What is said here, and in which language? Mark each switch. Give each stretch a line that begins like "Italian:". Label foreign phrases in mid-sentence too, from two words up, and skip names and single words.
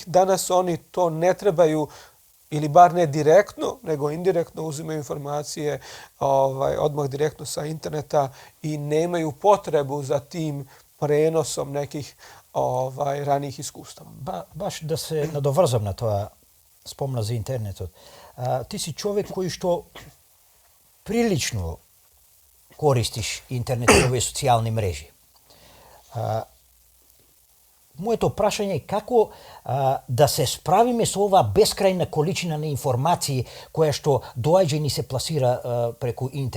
Bosnian: Danas oni to ne trebaju ili bar ne direktno, nego indirektno uzimaju informacije odmah direktno sa interneta i nemaju potrebu za tim prenosom nekih ranijih iskustava.
Macedonian: Баш да се nadovrзам на тоа, спомна за интернетот. Ти си човек кој што прилично користиш интернет и овие социјални мрежи. Моето прашање е како да се справиме со оваа бескрајна количина на информации која што доаѓа и ни се пласира преку интернет.